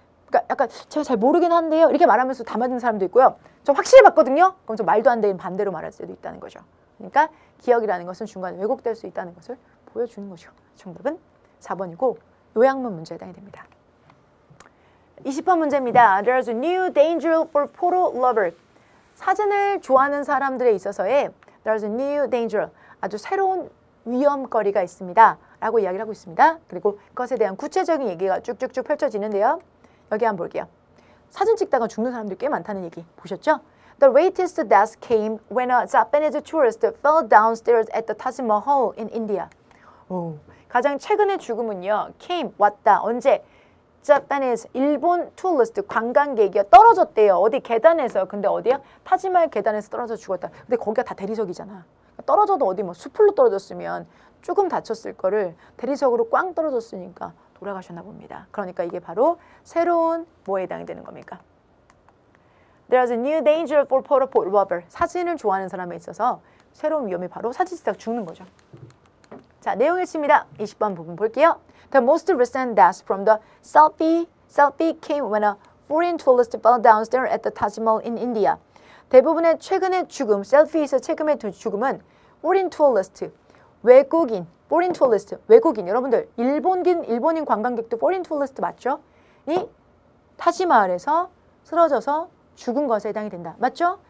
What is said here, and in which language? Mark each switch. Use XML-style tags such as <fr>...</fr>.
<ko>그러니까 약간 제가 잘 모르긴 한데요. 이렇게 말하면서 다 맞는 사람도 있고요. 저 확실히 봤거든요. 그럼 저 말도 안 되는 반대로 말할 수도 있다는 거죠. 그러니까 기억이라는 것은 중간에 왜곡될 수 있다는 것을 보여주는 거죠. 정답은 4번이고 요약문 문제에 해당이 됩니다. 20번 문제입니다.</ko> <en>There's a new danger for photo lover.</en> <ko>사진을 좋아하는 사람들에 있어서의</ko> <en>There's a new danger.</en> <ko>아주 새로운 위험거리가 있습니다. 라고 이야기를 하고 있습니다. 그리고 그것에 대한 구체적인 얘기가 쭉쭉쭉 펼쳐지는데요. 여기 한번 볼게요. 사진 찍다가 죽는 사람들이 꽤 많다는 얘기 보셨죠?</ko> <en>The latest death came when a Japanese tourist fell downstairs at the Taj Mahal in India.</en> <ko>오, 가장 최근의 죽음은요. came, 왔다. 언제? Japanese, 일본 tourist, 관광객이요. 떨어졌대요. 어디 계단에서. 근데 어디야? 타지마할 계단에서 떨어져 죽었다. 근데 거기가 다 대리석이잖아. 떨어져도 어디 뭐 수풀로 떨어졌으면 조금 다쳤을 거를 대리석으로 꽝 떨어졌으니까 돌아가셨나 봅니다. 그러니까 이게 바로 새로운 뭐에 해당이 되는 겁니까?</ko> <en>There's a new danger for photo lover.</en> <ko>사진을 좋아하는 사람에 있어서 새로운 위험이 바로 사진 찍다가 죽는 거죠. 자, 내용 읽습니다. 20번 부분 볼게요.</ko> <en>The most recent death from the selfie came when a foreign tourist fell downstairs at the Taj Mahal in India.</en> <ko>대부분의 최근의 죽음, 셀피에서 최근의 죽음은</ko> <en>foreign tourist,</en> <ko>외국인, foreign tourist, 외국인. 여러분들 일본인 관광객도</ko> <en>foreign tourist</en> <ko>맞죠? 이 타지마할에서 쓰러져서 죽은 것에 해당이 된다. 맞죠?</ko>